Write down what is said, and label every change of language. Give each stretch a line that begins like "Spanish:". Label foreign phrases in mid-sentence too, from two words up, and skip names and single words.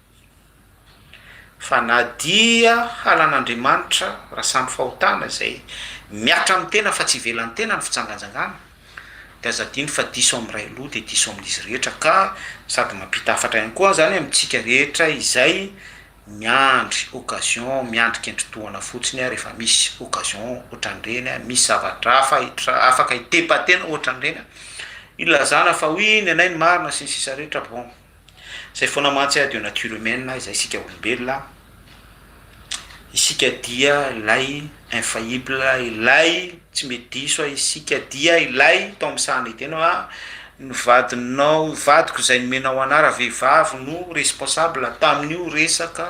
Malagasy: fa na dia halan'Andriamanitra raha samy fahotana izay miatra amin'ny tena fa tsy ivelan'ny tena ny fitsanganjangana dia azadiny fa diso amin'ny ray loha dia diso amin'izy rehetra ka sady mampita hafatra ihany koa zany amintsika rehetra izay miandry occasion miandry kendrotoana fotsiny rehefa misy occasion ohatran'ireny misy zavatra afaka itepa-tena ohatran'ireny ilazana fa hoy ny anay ny marina sy ny sisa rehetra. Bon zay foana mantsy
French: de nature humaine
Malagasy: izay isika olombelona isika dia ilay infaillible ilay tsy mety diso isika dia ilay tao amin'sahana itena ny vadinao vadiko izay nomenao anara vehivavy no responsable tamin'io resaka